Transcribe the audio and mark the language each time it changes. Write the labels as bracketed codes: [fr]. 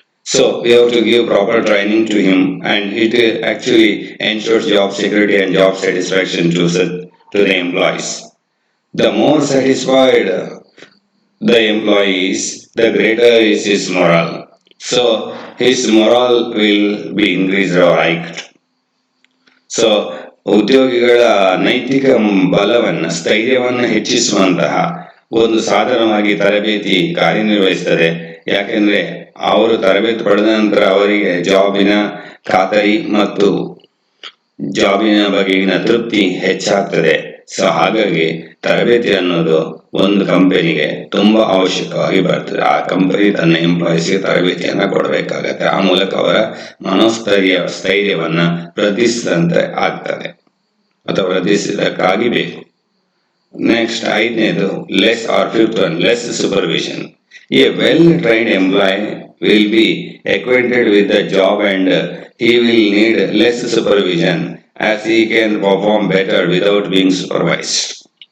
[en] So we have to give proper training to him, and it actually ensures job security and job satisfaction to the employees. The more satisfied the employee is, the greater is his morale. So his morale will be increased or hiked. [kn] So ಉದ್ಯೋಗಿಗಳ ನೈತಿಕ ಬಲವನ್ನು, ಸ್ಥೈರ್ಯವನ್ನು ಹೆಚ್ಚಿಸುವಂತಹ ಒಂದು ಸಾಧನವಾಗಿ ತರಬೇತಿ ಕಾರ್ಯನಿರ್ವಹಿಸುತ್ತದೆ. ಯಾಕೆಂದ್ರೆ ಅವರು ತರಬೇತಿ ಪಡೆದ ನಂತರ ಅವರಿಗೆ ಜಾಬಿನ ಖಾತರಿ ಮತ್ತು ಜಾಬಿನ ಬಗೆಗಿನ ತೃಪ್ತಿ ಹೆಚ್ಚಾಗ್ತದೆ. ಸೊ ಹಾಗಾಗಿ ತರಬೇತಿ ಅನ್ನೋದು ಒಂದು ಕಂಪನಿಗೆ ತುಂಬಾ ಅವಶ್ಯಕವಾಗಿ ಬರ್ತದೆ. ಆ ಕಂಪನಿ ತನ್ನ ಎಂಪ್ಲಾಯೀಸ್ಗೆ ತರಬೇತಿಯನ್ನ ಕೊಡಬೇಕಾಗತ್ತೆ. ಆ ಮೂಲಕ ಅವರ ಸ್ಥೈರ್ಯವನ್ನ ವೃದ್ಧಿಸಿದಂತೆ ಆಗ್ತದೆ ಅಥವಾ ವೃದ್ಧಿಸಿದಕ್ಕಾಗಿ ಬೇಕು. [en] next, [kn] ಐದನೇದು, [en] fifth one, less supervision. A well-trained employee will be acquainted with the job, and he will need less supervision, as he can perform better without being supervised.